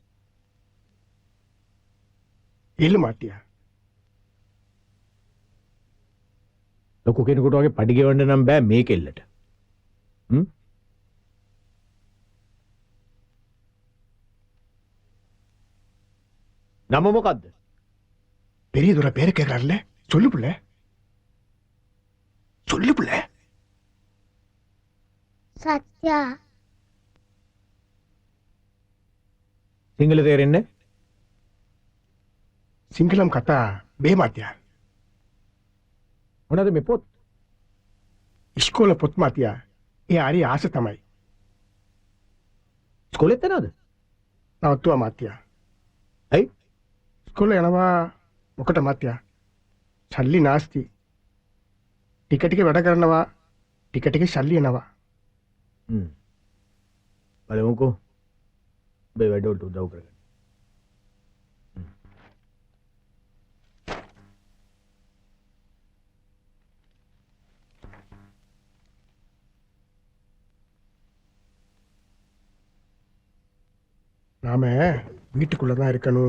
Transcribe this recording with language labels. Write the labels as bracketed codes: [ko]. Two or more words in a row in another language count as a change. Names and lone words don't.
[si] ඉල්ල මාත්‍යා. ලොකු කෙනෙකුට වගේ පඩි ගෙවන්න නම් බෑ මේකෙල්ලට. නම මොකද්ද? [ta] பெரியதொரு பேரு கேட்கறாருல்ல சொல்லு புள்ள சொல்லு புள்ள. [si] සත්‍යා සිංහල තේරෙන්නේ? සිංහලම් කතා බේ මාත්‍යා. මොනවද මේ පොත්? ඉස්කෝල පොත් මාත්‍යා. ඒ හරි ආස තමයි. ඉස්කෝලෙත් යනවද? නවත්තුවා මාත්‍යා. ඇයි? ඉස්කෝල යනවා මොකට මාත්‍යා? සල්ලි නාස්ති. ටික ටික වැඩ කරනවා. ටික ටික සල්ලි එනවා. බලමුකෝ. බේ වැඩවලට උදව් කරගන්න. [ta] நாம வீட்டுக்குள்ள தான் இருக்கணும்.